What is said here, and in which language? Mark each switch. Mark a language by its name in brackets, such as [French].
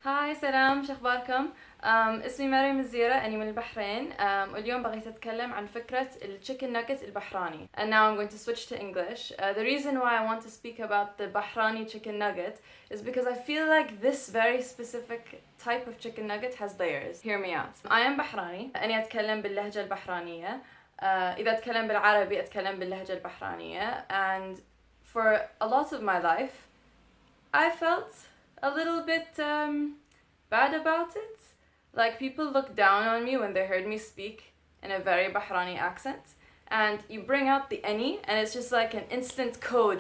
[Arabic] هاي سلام، شو اخباركم؟ اسمي مريم الزيرة، أني من البحرين. واليوم بغيت أتكلم عن فكرة الchicken nugget البحراني. [English] And now I'm going to switch to English. The reason why I want to speak about the Bahrani chicken nugget is because I feel like this very specific type of chicken nugget has layers. Hear me out. I am Bahrani. [Arabic] أني أتكلم باللهجة البحرانية. إذا أتكلم بالعربي أتكلم باللهجة البحرانية. [English] And for a lot of my life, I felt a little bit bad about it. Like, people looked down on me when they heard me speak in a very Bahrani accent. And you bring out the any, and it's just like an instant code.